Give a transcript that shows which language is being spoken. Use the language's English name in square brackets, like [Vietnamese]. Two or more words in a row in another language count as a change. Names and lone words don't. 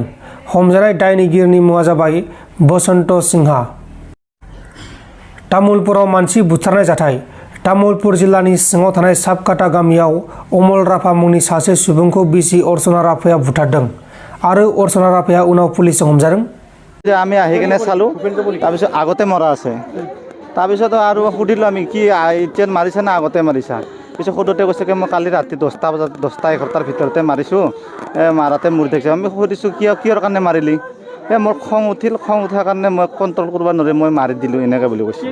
[Bodo] हमजानाय दायनिगिरिनि मुङा जाबाय बसन्त सिंहा। तामुलपुराव मानसि बुथारनाय जाथाय। तामुलपुर जिल्लानि सिङाव थानाय साबकाटा गामियाव अमल राभा मुंनि सासे सुबुंखौ बिसि अर्चना राभाया बुथारदों आरो अर्चना राभाया उनाव पुलिसजों हमजादों। [Assamese] আমি আহি কিনে চালোঁ, তাৰপিছত আগতে মৰা আছে। তাৰপিছত আৰু সুধিলোঁ আমি কি এতিয়া মাৰিছা না আগতে মাৰিছা? পিছত সোধোতে কৈছে কি মই কালি ৰাতি 10-11টাৰ ভিতৰতে মাৰিছোঁ, মাৰাতে মৰি থাকিছে। আমি সুধিছোঁ কিহৰ কাৰণে মাৰিলি? মোৰ খং উঠাৰ কাৰণে মই কণ্ট্ৰল কৰিব নোৱাৰি মই মাৰি দিলোঁ এনেকৈ বুলি কৈছে।